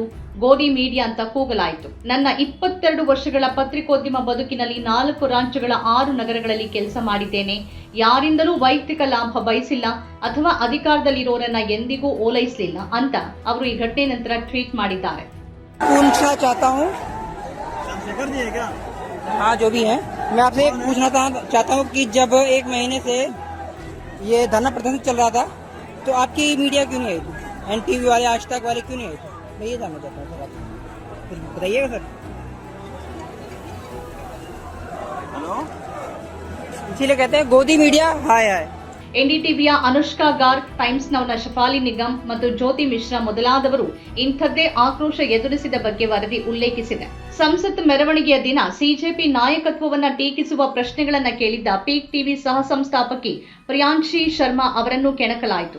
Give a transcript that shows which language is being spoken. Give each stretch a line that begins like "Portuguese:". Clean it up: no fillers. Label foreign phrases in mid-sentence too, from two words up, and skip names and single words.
Kannada: ಗೋಧಿ ಮೀಡಿಯಾ ಅಂತ ಕೂಗಲಾಯಿತು. ನನ್ನ 22 ವರ್ಷಗಳ ಪತ್ರಿಕೋದ್ಯಮ ಬದುಕಿನಲ್ಲಿ 4 ರಾಜ್ಯಗಳ 6 ನಗರಗಳಲ್ಲಿ ಕೆಲಸ ಮಾಡಿದ್ದೇನೆ. ಯಾರಿಂದಲೂ ವೈಯಕ್ತಿಕ ಲಾಭ ಬಯಸಿಲ್ಲ ಅಥವಾ ಅಧಿಕಾರದಲ್ಲಿರೋರನ್ನ ಎಂದಿಗೂ ಓಲೈಸಲಿಲ್ಲ ಅಂತ ಅವರು ಈ ಘಟನೆ ನಂತರ ಟ್ವೀಟ್ ಮಾಡಿದ್ದಾರೆ.
Hindi: पूछना चाहता हूँ, हाँ जो भी है, मैं आपसे एक पूछना चाहता हूँ कि जब 1 महीने से ये धरना प्रदर्शन चल रहा था तो आपकी मीडिया क्यों नहीं आई थी? एनटीवी वाले, आज तक वाले क्यों नहीं आए थे? मैं ये जानना चाहता हूँ सर, आप बताइएगा सर। हेलो, इसीलिए कहते हैं गोदी मीडिया हाय हाय।
Kannada: ಎನ್ಡಿಟಿವಿಯ ಅನುಷ್ಕಾ ಗಾರ್ಗ್, ಟೈಮ್ಸ್ ನೌನ ಶಫಾಲಿ ನಿಗಮ್ ಮತ್ತು ಜ್ಯೋತಿ ಮಿಶ್ರಾ ಮೊದಲಾದವರು ಇಂಥದ್ದೇ ಆಕ್ರೋಶ ಎದುರಿಸಿದ ಬಗ್ಗೆ ವರದಿ ಉಲ್ಲೇಖಿಸಿದೆ. ಸಂಸತ್ ಮೆರವಣಿಗೆಯ ದಿನ ಸಿಜೆಪಿ ನಾಯಕತ್ವವನ್ನ ಟೀಕಿಸುವ ಪ್ರಶ್ನೆಗಳನ್ನ ಕೇಳಿದ್ದ ಪೀಕ್ ಟಿವಿ ಸಹ ಸಂಸ್ಥಾಪಕಿ ಪ್ರಿಯಾಂಶಿ ಶರ್ಮಾ ಅವರನ್ನು ಕೆಣಕಲಾಯಿತು.